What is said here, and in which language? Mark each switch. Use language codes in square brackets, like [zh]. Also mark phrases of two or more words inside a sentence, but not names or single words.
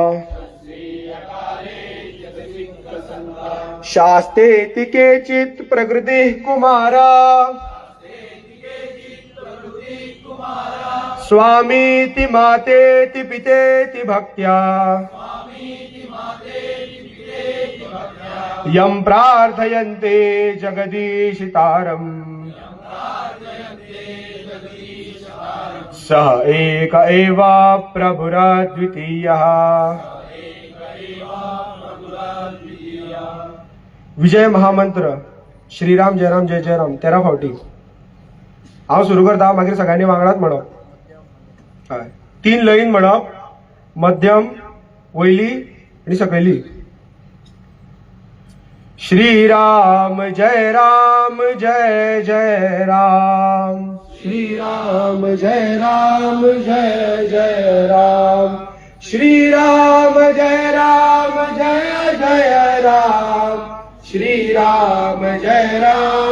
[sa] शास्तेति केचित् प्रकृतिः कुमारा स्वामीति मातेति पितेति भक्त्या यं प्रार्थयन्ते जगदीशितारम् सः एक एव प्रभुरद्वितीयः. [kok] विजय महामंत्र [sa] श्रीराम जय राम जय जय राम [kok] 13 फावटी हांव सुरू करता, मागीर सगळ्यांनी वांगडाच म्हणप. 3 लयीन म्हणप, मध्यम, वयली आनी सकयली. [sa] श्रीराम जय राम जय जय राम, श्रीराम जय राम जय जय राम, श्रीराम जय राम जय जय राम, श्रीराम जय राम